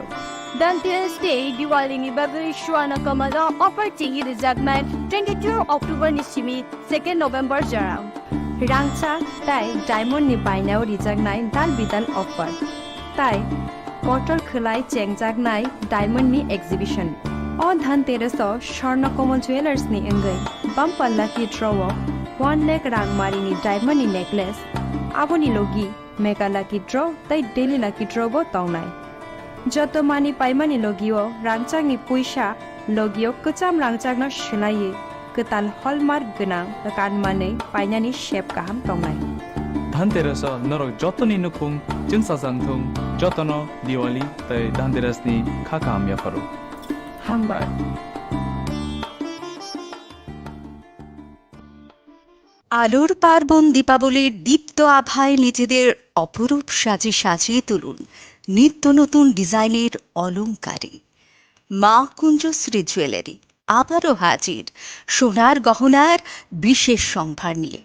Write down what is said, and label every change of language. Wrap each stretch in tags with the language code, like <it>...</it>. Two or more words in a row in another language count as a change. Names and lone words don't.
<brx>धनतेरस डे दिवालीनि बागै शुआना कमादा अफर चिंगी रिजागनाय 22 अक्टोबर नि सिमी 2 नवेम्बर जराव रांचा ताय डायमंड नि बायनाव रिजागनाय दाल बिदाल अफर ताय कटर खलाय चेंगजागनाय डायमंड नि एक्जिबिशन अ धनतेरस स्वर्ण कमल ज्वेलर्स नि अंगै बम्पल्ला की ड्रॉ 1 लाख रांगमारिनि</brx> <en>diamond necklace</en> <brx>आबोनि लोगी</brx> <en>mega lucky draw</en> <brx>तै</brx> <en>daily lucky draw</en> <brx>बो तौनाय जत मानि पाइमानि लोगियो रांचांनि पुइसा लोगियो कचाम रांचांना शिलाये कताल हलमार्क गोनां कानमानै पाइनानि शेप गाहाम तौनाय धनतेरस नरक जतनि नुखुं जोंसाजांथुं जतन दिवाली तै धनतेरसनि खाका आमियाफारो हामबाय।</brx> <bn>আলোর পার্বণ দীপাবলির দীপ্ত আভায় নিজেদের অপরূপ সাজে সাজিয়ে তুলুন নিত্য নতুন ডিজাইনের অলংকারে। মা কুঞ্জশ্রী জুয়েলারি আবারও হাজির সোনার গহনার বিশেষ সম্ভার নিয়ে।</bn>